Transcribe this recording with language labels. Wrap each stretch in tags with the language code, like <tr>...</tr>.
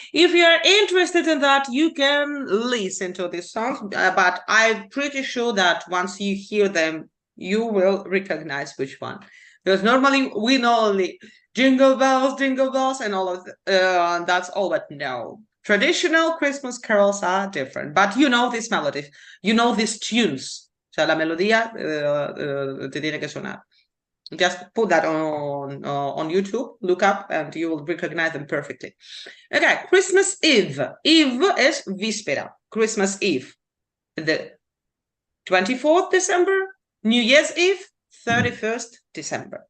<en>If you're interested in that, you can listen to these songs, but I'm pretty sure that once you hear them, you will recognize which one. Because normally we know only jingle bells, and all of that's all, but no. Traditional Christmas carols are different, but you know this melody, you know these tunes.</en> <es>O sea, la melodía te tiene que sonar.</es> <en>Just put that on YouTube, look up, and you will recognize them perfectly. Okay, Christmas Eve. Eve</en> <es>es víspera.</es> <en>Christmas Eve. The 24th December, New Year's Eve, 31st December.</en>